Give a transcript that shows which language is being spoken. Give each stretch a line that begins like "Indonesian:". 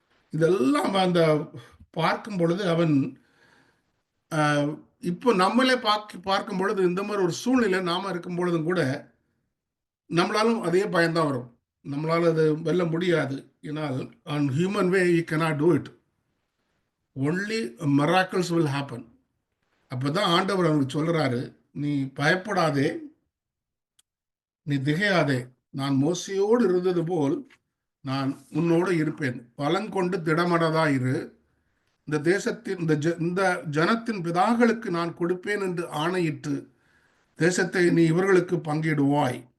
Tamil: இதெல்லாம் அந்த பார்க்கும் பொழுது அவன் இப்போ நம்மளே பார்க்கும் பொழுது இந்த மாதிரி ஒரு சூழ்நிலை நாம இருக்கும் பொழுதும் கூட நம்மளாலும் அதே பயம்தான் வரும். நம்மளால அது வெல்ல முடியாது. ஏன்னால்
English: On human way you cannot do it. Only miracles will happen.
Tamil: அப்போதான் ஆண்டவர் அவனுக்கு சொல்றாரு, நீ பயப்படாதே, நீ திகையாதே, நான் மோசையோடு இருந்தது போல் நான் உன்னோடு இருப்பேன். பலங்கொண்டு திடமனதாயிரு. இந்த தேசத்தின் இந்த ஜனத்தின் பிதாக்களுக்கு நான் கொடுப்பேன் என்று ஆணையிட்டு தேசத்தை நீ இவர்களுக்கு பங்கிடுவாய்.